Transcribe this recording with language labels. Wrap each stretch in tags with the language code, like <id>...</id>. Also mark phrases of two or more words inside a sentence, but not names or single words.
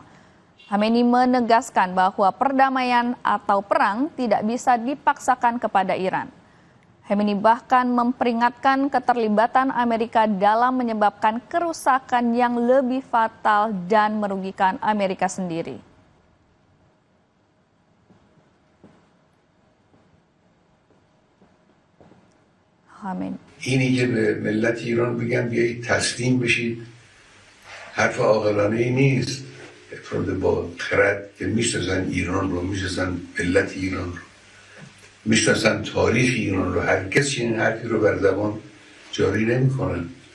<id>Khamenei menegaskan bahwa perdamaian atau perang tidak bisa dipaksakan kepada Iran. Khamenei bahkan memperingatkan keterlibatan Amerika dalam menyebabkan kerusakan yang lebih fatal dan merugikan Amerika sendiri.</id> <fa>آمین. اینی که به ملت ایران بگن بیایید تسلیم بشید حرف عاقلانه ای نیست. افراد با خرد که میشناسن ایران رو، میشناسن ملت ایران رو، میشناسن تاریخ ایران رو، هرگز این حرفی رو بر زبان جاری نمیکنن.</fa>